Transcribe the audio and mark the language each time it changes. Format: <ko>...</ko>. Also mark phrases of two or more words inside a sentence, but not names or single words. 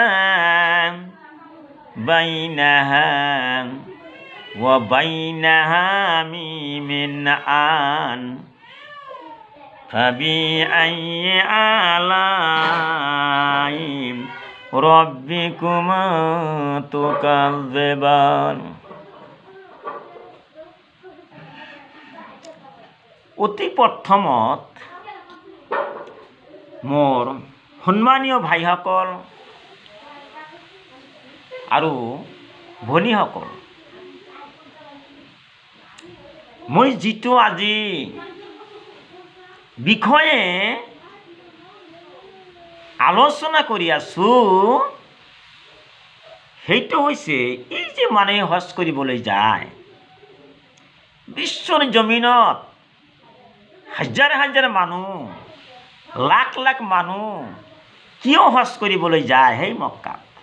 <ar>بينها وبينها من آن فبأي آلاء ربكما تكذبان</ar> <as>অতি প্ৰথমত মোৰ সন্মানীয় ভাইসকল আৰু ভনীসকল, মই যিটো আজি বিষয়ে আলোচনা কৰি আছো সেইটো হৈছে এই যে মানুহে হজ কৰিবলৈ যায়, বিশ্বৰ জমিনত হাজাৰ হাজাৰ মানুহ, লাখ লাখ মানুহ কিয় হজ কৰিবলৈ যায় সেই মক্কাত?</as>